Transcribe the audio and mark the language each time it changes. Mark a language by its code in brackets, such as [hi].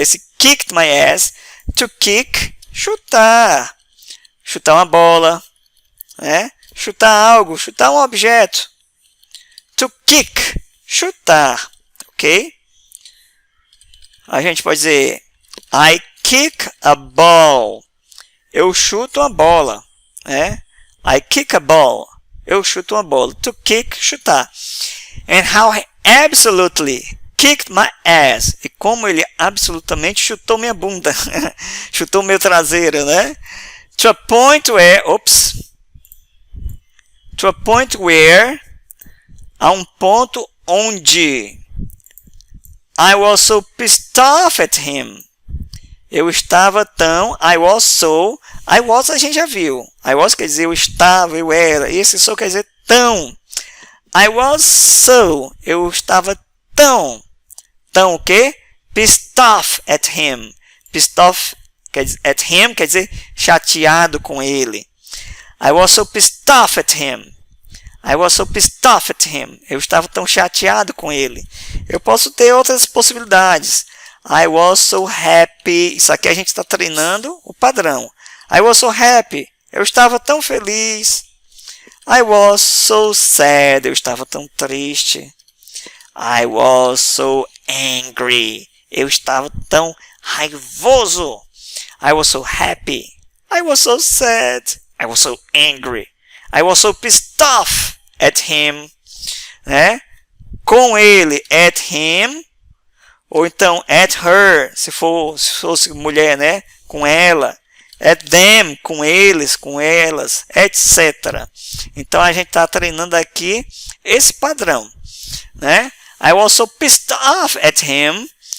[en] Esse kicked my ass, to kick, chutar. [pt] Chutar uma bola, né? Chutar algo, chutar um objeto. To kick, chutar, ok? A gente pode dizer [en] I kick a ball. [pt] Eu chuto uma bola, né? [en] I kick a ball. [pt] Eu chuto uma bola. To kick, chutar. [en] And how he absolutely kicked my ass. [pt] E como ele absolutamente chutou minha bunda. Chutou meu traseiro, né? [en] To a point where, to a point where, [pt] a um ponto onde [en] I was so pissed off at him. [pt] Eu estava tão, I was a gente já viu. I was quer dizer eu estava, eu era. Esse so quer dizer tão. I was so, eu estava tão o quê? [en] Pissed off at him. Pissed off at him [pt] quer dizer chateado com ele. [en] I was so pissed off at him. I was so pissed off at him. [pt] Eu estava tão chateado com ele. Eu posso ter outras possibilidades. [en] I was so happy. [pt] Isso aqui a gente está treinando o padrão. [en] I was so happy. [pt] Eu estava tão feliz. [en] I was so sad. [pt] Eu estava tão triste. [en] I was so angry. [pt] Eu estava tão raivoso. [en] I was so happy. I was so sad. I was so angry. I was so pissed off at him. [pt] Né? Com ele, at him. Ou então, at her, se fosse mulher, né? Com ela. At them, com eles, com elas, etc. Então, a gente está treinando aqui esse padrão, né? [en] I was so pissed off at him.